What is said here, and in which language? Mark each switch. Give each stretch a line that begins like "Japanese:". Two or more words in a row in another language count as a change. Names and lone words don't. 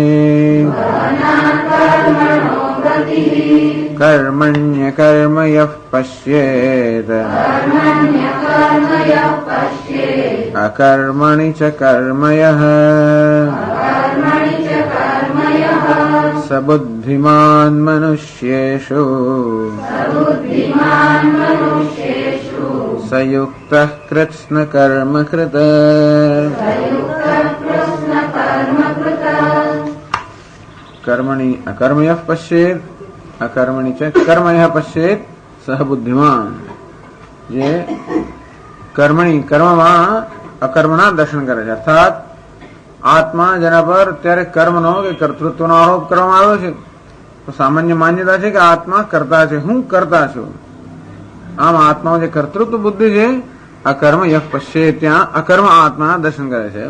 Sanskrit: कर्मण्यकर्म यः पश्येत् अकर्मणि च कर्म यः स बुद्धिमान् मनुष्येषु स युक्तः कृत्स्नकर्मकृत्. कर्मणि अकर्मयः पश्येत् अकर्मणि च कर्मयः पश्येत् सह बुद्धिमान्.
Gujarati: જે કર્મણી કર્મમાં અકર્મના દર્શન કરે છે, અર્થાત આત્મા જેના પર ત્યારે કર્મનો કે કર્તૃત્વનો આરોપ કરવામાં આવ્યો છે તો સામાન્ય માન્યતા છે કે આત્મા કરતા છે, હું કરતા છું. આમ આત્માઓ જે કર્તૃત્વ બુદ્ધિ છે અકર્મ યહ પશ્યે ત્યાં અકર્મ આત્માના દર્શન કરે છે.